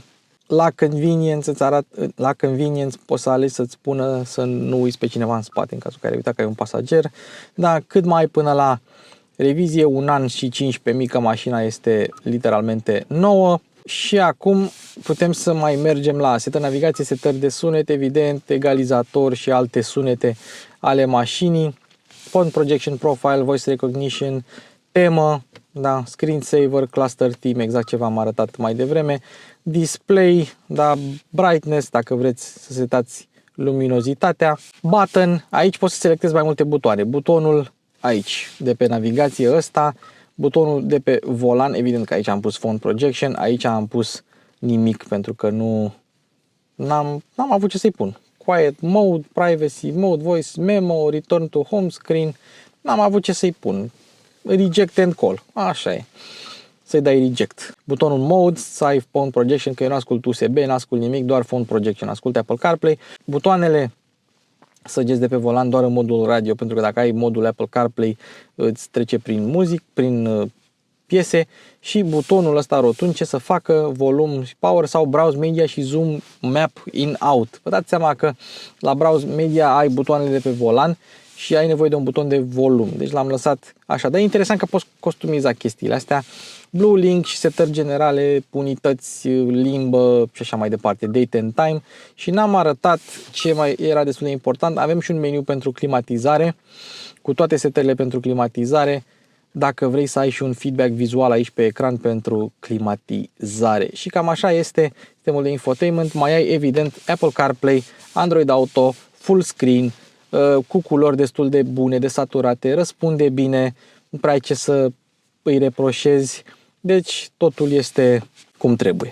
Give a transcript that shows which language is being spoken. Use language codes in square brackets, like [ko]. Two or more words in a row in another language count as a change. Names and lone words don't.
[ro] La convenience poți să alegi să-ți spună să nu uiți pe cineva în spate în cazul care uita că ai un pasager. Da, cât mai ai până la revizie, 1 an și 15 că mașina este literalmente nouă. Și acum putem să mai mergem la setări navigație, setări de sunet, evident, egalizator și alte sunete ale mașinii. [en] Font projection profile, voice recognition, [ro] temă, da, screensaver, [en] cluster theme, [ro] exact ce v-am arătat mai devreme, display, da, brightness, dacă vreți să setați luminozitatea, button, aici poți să selectezi mai multe butoane, butonul aici de pe navigație ăsta, butonul de pe volan, evident că aici am pus [en] font projection, [ro] aici am pus nimic pentru că nu N-am avut ce să-i pun. [en] Quiet mode, privacy mode, voice memo, return to home screen. [ro] N-am avut ce să-i pun. [en] Reject and call. [ro] Așa e. Să-i dai reject. Butonul mode, să ai [en] phone projection, [ro] că eu nu ascult USB, nu ascult nimic, doar [en] phone projection. [ro] Ascult Apple CarPlay. Butoanele săgeți de pe volan doar în modul radio, pentru că dacă ai modul Apple CarPlay îți trece prin muzic, prin piese, și butonul ăsta rotund ce să facă, volum, power sau [en] browse media [ro] și [en] zoom map in-out. [ro] Vă dați seama că la [en] browse media [ro] ai butoanele de pe volan și ai nevoie de un buton de volum. Deci l-am lăsat așa. Dar e interesant că poți customiza chestiile astea. Blue Link și setări generale, unități, limbă și așa mai departe, [en] date and time. [ro] Și n-am arătat ce mai era destul de important. Avem și un meniu pentru climatizare, cu toate setările pentru climatizare, dacă vrei să ai și un feedback vizual aici pe ecran pentru climatizare. Și cam așa este sistemul de infotainment. Mai ai evident Apple CarPlay, Android Auto, [en] full screen, [ro] cu culori destul de bune, de saturate, răspunde bine, nu prea ai ce să îi reproșezi, deci totul este cum trebuie.